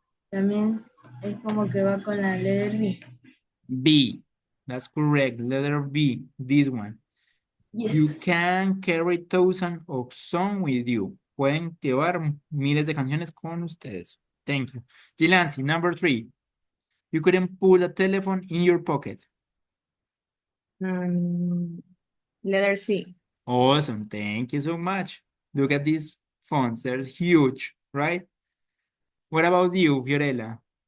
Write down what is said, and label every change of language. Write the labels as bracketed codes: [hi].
[es] También es como que va con la [en] letter B. B, that's correct. Letter B, this one. You Yes. can carry thousands of songs with you. [es] Pueden llevar miles de canciones con ustedes. [en] Thank you. Jilansi, number 3. You couldn't put a telephone in your pocket. Letter C. Awesome. Thank you so much. Look at these phones. They're huge, right? What about you, Fiorella?